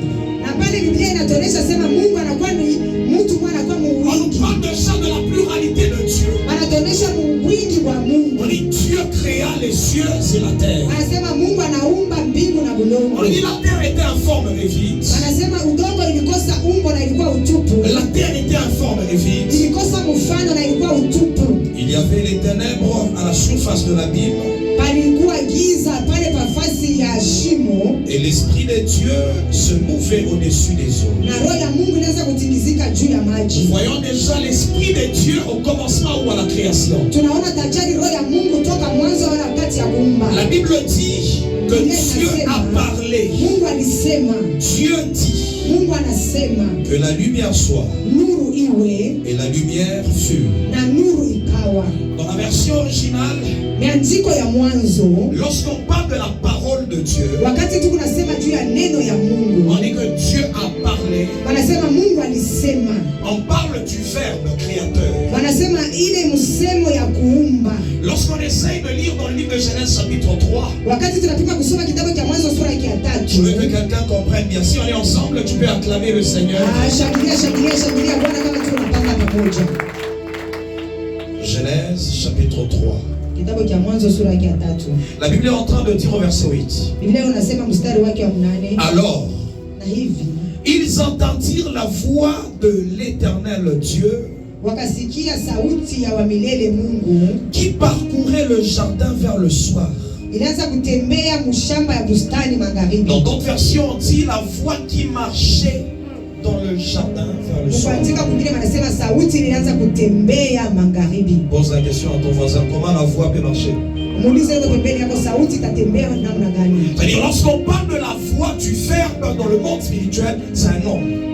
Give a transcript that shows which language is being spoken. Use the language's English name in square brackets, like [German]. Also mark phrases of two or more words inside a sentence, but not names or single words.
[French] On nous parle déjà de la pluralité de Dieu. On dit Dieu créa les cieux et la terre. Mungu. On dit la terre était informe et vide. [Swahili] Anasema udongo ilikosa umbo na ilikuwa utupu. [French] La terre était informe et vide. [Swahili] Ilikosa mfano na ilikuwa utupu. [French] Il y avait les ténèbres à la surface de l'abîme. [Swahili] Palikuwa giza pale pafasi ya shimo. [French] Et l'esprit de Dieu se mouvait au-dessus des eaux. [Swahili] Na roho ya Mungu inaanza kutingizika juu ya maji. [French] Nous voyons déjà l'esprit de Dieu au commencement ou à la création. [Swahili] Tunaona tajari roho ya Mungu toka mwanzo wala wakati ya kuumba. [French] La Bible dit que Dieu a parlé. [Swahili] Mungu alisema. [French] Dieu dit [Swahili] Mungu anasema [French] que la lumière soit. [Swahili] Nuru iwe. [French] Et la lumière fut. [Swahili] Na nuru ikawa. [French] Dans la version originale, [Swahili] maandiko ya mwanzo, [French] lorsqu'on parle de la parole de Dieu, [Swahili] wakati tu kunasema juu ya neno ya Mungu, [French] on dit que Dieu a parlé. [Swahili] Wanasema Mungu alisema. [French] On parle du verbe créateur. [Swahili] Wanasema ile msemo ya kuumba. [French] Lorsqu'on essaye de lire dans le livre de Genèse chapitre 3, [Swahili] wakati tunapima kusoma kitabu cha Mwanzo sura ya 3, [French] je veux que quelqu'un comprenne bien. Si on est ensemble, tu peux acclamer le Seigneur. [Swahili] Shangilia Bwana kama tu unapanga pamoja. [French] Genèse chapitre 3. [Swahili] Kitabu cha Mwanzo sura ya 3. [French] La Bible est en train de dire au verset 8. [Swahili] Biblia unasema mstari wake wa 8. [French] Alors, [Swahili] na hivi [French] ils entendirent la voix de l'Éternel Dieu, [Swahili] wakasikia sauti ya wa milele Mungu, [French] qui parcourait le jardin vers le soir. [Swahili] Ilianza kutembea mshamba ya bustani magharibi. [French] Dans d'autres versions, on dit la voix qui marchait dans le jardin vers le soir. Pose la question à ton voisin, comment la voix peut marcher? C'est-à-dire, lorsqu'on parle de la voix du verbe dans le monde spirituel, c'est un homme.